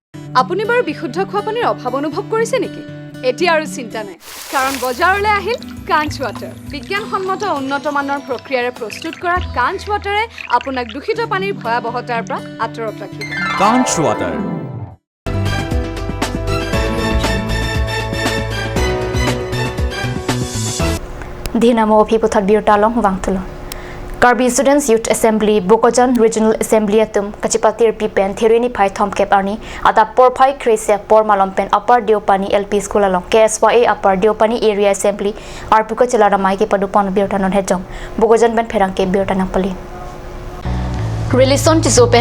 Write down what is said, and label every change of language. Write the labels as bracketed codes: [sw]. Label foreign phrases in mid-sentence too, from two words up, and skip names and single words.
[as] আপুনি বাৰু বিশুদ্ধ খোৱা পানীৰ অভাৱ অনুভৱ কৰিছে নেকি এতিয়া আৰু চিন্তা নাই কাৰণ বজাৰলৈ আহিল কাঞ্চ ৱাটাৰ বিজ্ঞানসন্মত উন্নত মানৰ প্ৰক্ৰিয়াৰে প্ৰস্তুত কৰা কাঞ্চ ৱাটাৰে আপোনাক দূষিত পানীৰ ভয়াৱহতাৰ পৰা আঁতৰত ৰাখিব কাঞ্চ ৱাটাৰ [mjw] Dinamo Piputat Birtalong Wangtulo. Karbi Students Youth Assembly, Bokojan Regional Assembly atum Kachipatir Pipen Thirini Pai Thom Kep Arni Ada Porpai Kresia Por Malompen Upper Diopani LP School along KSYA Upper Diopani Area Assembly Arpuka Chelara Maike Padupon Birtanon Hejong Bokojan Ben Perangke Birtanang Pali Relison Tiso Pen